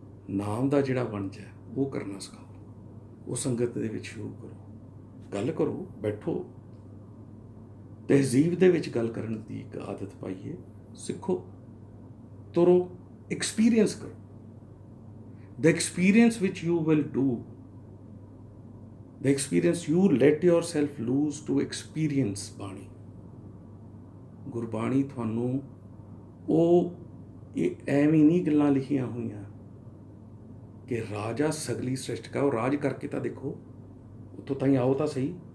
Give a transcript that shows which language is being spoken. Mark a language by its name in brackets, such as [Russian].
[Punjabi] ਨਾਮ ਦਾ ਜਿਹੜਾ ਵਣਜ ਹੈ ਉਹ ਕਰਨਾ ਸਿਖਾਓ, ਉਹ ਸੰਗਤ ਦੇ ਵਿੱਚ ਸ਼ੁਰੂ ਕਰੋ, ਗੱਲ ਕਰੋ, ਬੈਠੋ, ਤਹਿਜ਼ੀਬ ਦੇ ਵਿੱਚ ਗੱਲ ਕਰਨ ਦੀ ਇੱਕ ਆਦਤ ਪਾਈਏ, ਸਿੱਖੋ, ਤੁਰੋ, ਐਕਸਪੀਰੀਅੰਸ ਕਰੋ। [English] The experience which you will do, the experience you let yourself lose to experience ਬਾਣੀ। [Punjabi] ਗੁਰਬਾਣੀ ਤੁਹਾਨੂੰ ਉਹ ਇਹ ਐਵੇਂ ਨਹੀਂ ਗੱਲਾਂ ਲਿਖੀਆਂ ਹੋਈਆਂ ਕਿ ਰਾਜਾ ਸਗਲੀ ਸ੍ਰਿਸ਼ਟ ਕਾ, ਉਹ ਰਾਜ ਕਰਕੇ ਤਾਂ ਦੇਖੋ, ਉੱਥੋਂ ਤਾਈਂ ਆਓ ਤਾਂ ਸਹੀ।